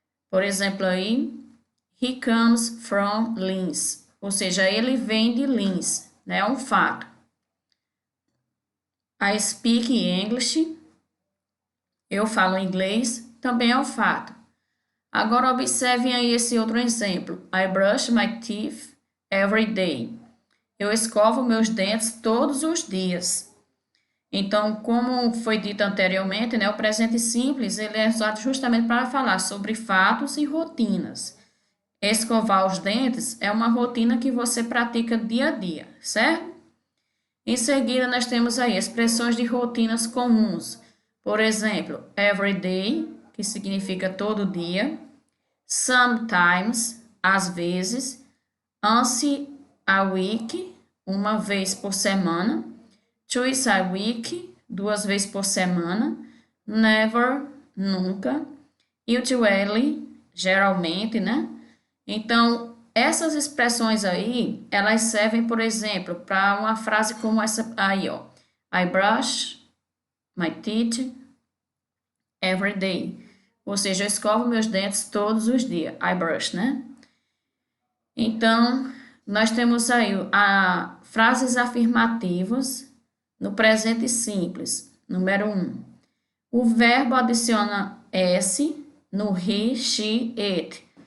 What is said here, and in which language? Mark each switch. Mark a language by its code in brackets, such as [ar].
[pt] Por exemplo, aí, [en] he comes from Linz, [pt] ou seja, ele vem de Linz, né? É um fato. [en] I speak English, [pt] eu falo inglês, também é um fato. Agora, observem aí esse outro exemplo. [en] I brush my teeth every day. [pt] Eu escovo meus dentes todos os dias. Então, como foi dito anteriormente, né, o presente simples ele é usado justamente para falar sobre fatos e rotinas. Escovar os dentes é uma rotina que você pratica dia a dia, certo? Em seguida, nós temos aí expressões de rotinas comuns. Por exemplo, every day, que significa todo dia. Sometimes, às vezes. [en] Once a week, [pt] uma vez por semana. [en] Twice a week, [pt] duas vezes por semana. Never, nunca. Usually, geralmente, né? Então, essas expressões aí, elas servem, por exemplo, para uma frase como essa aí, ó. [en] I brush my teeth every day. [pt] Ou seja, eu escovo meus dentes todos os dias. [en] I brush, [pt] né? Então, nós temos aí frases afirmativas no presente simples. Número 1. O verbo adiciona S no he, she, it.